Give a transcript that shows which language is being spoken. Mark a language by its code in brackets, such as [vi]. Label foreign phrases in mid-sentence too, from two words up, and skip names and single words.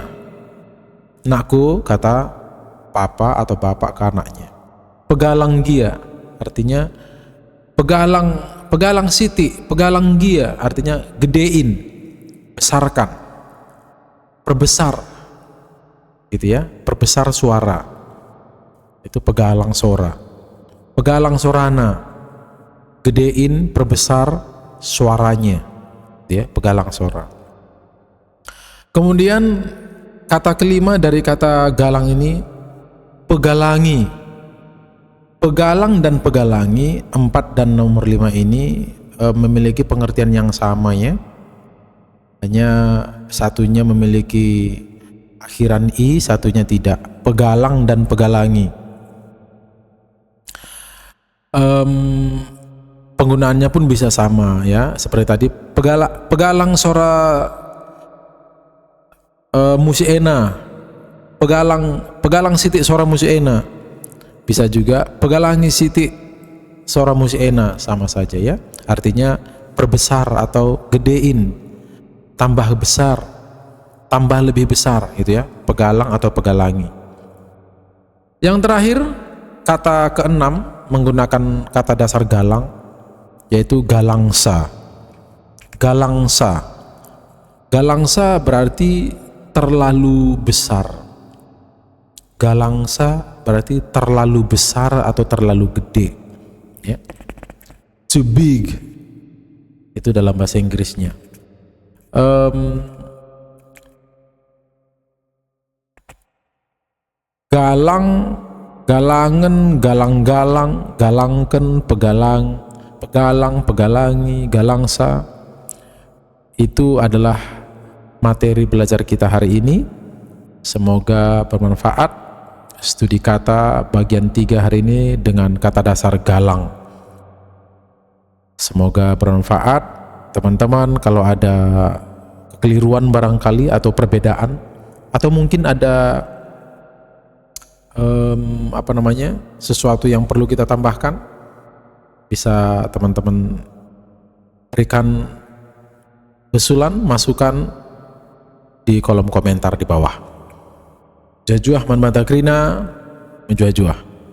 [id] Nakku, kata papa atau bapak ke anaknya. Pegalang dia artinya [btx] pegalang siti, [id] pegalang dia artinya gedein, besarkan, perbesar gitu ya, perbesar suara. [btx] Itu pegalang sora. Pegalang sorana, [id] gedein, perbesar suaranya ya, [btx] pegalang sora. [id] Kemudian kata kelima dari kata galang ini, pegalangi. Pegalang dan pegalangi 4 dan nomor 5 ini memiliki pengertian yang sama ya, hanya satunya memiliki akhiran i, satunya tidak. Pegalang dan pegalangi, penggunaannya pun bisa sama ya, seperti tadi [btx] pegalang sora musiena, pegalang siti sora musiena. [id] Bisa juga [btx] pegalangi siti sora musiena, [id] sama saja ya, artinya perbesar atau gedein, tambah besar, tambah lebih besar gitu ya, pegalang atau pegalangi. Yang terakhir kata keenam menggunakan kata dasar galang, yaitu galangsa. Galangsa berarti terlalu besar. Galangsa berarti terlalu besar atau terlalu gede ya. [en] Too big [id] itu dalam bahasa Inggrisnya. [btx] Galangen, galang-galang, galangken, pegalang, pegalangi, galangsa. [id] Itu adalah materi belajar kita hari ini. Semoga bermanfaat. Studi kata bagian 3 hari ini dengan kata dasar galang. Semoga bermanfaat teman-teman. Kalau ada kekeliruan barangkali atau perbedaan, atau mungkin ada sesuatu yang perlu kita tambahkan, bisa teman-teman berikan usulan, masukan di kolom komentar di bawah. [btx] Jajuah man matakrina, menjuah-juah.